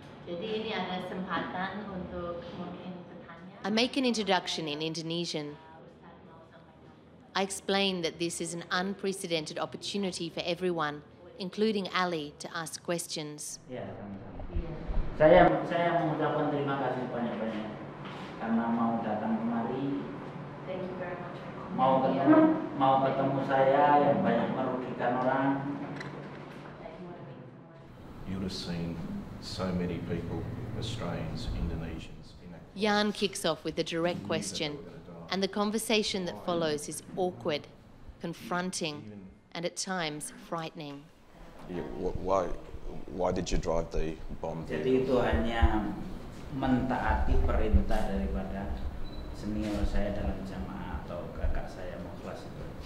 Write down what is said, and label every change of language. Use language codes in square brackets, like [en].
[id] Jadi ini ada kesempatan untuk mungkin bertanya. [en] I make an introduction in Indonesian. I explain that this is an unprecedented opportunity for everyone, including Ali, to ask questions. [id] Ya, saya mengucapkan terima kasih banyak-banyak karena mau datang kemari. [en] Thank you very much. [id] Mau ketemu saya yang banyak merugikan orang. [en] You'd have seen so many people, Australians, Indonesians. Jan kicks off with a direct question, and the conversation that follows is awkward, confronting, and at times frightening. Yeah, why did you drive the bomb there? [id] Jadi itu hanya mentaati perintah daripada senior saya dalam jamaah atau kakak saya mukhlas itu.